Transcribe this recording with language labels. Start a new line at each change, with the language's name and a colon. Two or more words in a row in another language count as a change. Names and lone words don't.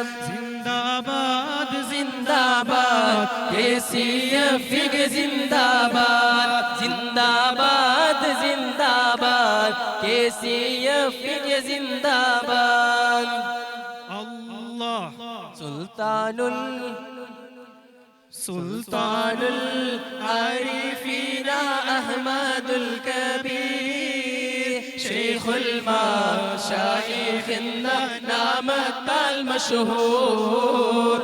Kannada: ಜಿಂದಾಬಾದ್ ಜಿಂದಾಬಾದ್ KCF ಗೆ ಜಿಂದಾಬಾದ್.
Hindi: ज़िंदाबाद ज़िंदाबाद
Kannada: KCF ಗೆ ಜಿಂದಾಬಾದ್. ಅಲ್ಲಾಹ್
Malayalam: സുൽത്താനുൽ ആരിഫീന അഹ്മദുൽ കബീർ ശൈഖുൽ മശായിഖ് എന്ന നാമത്താൽ മശഹൂർ.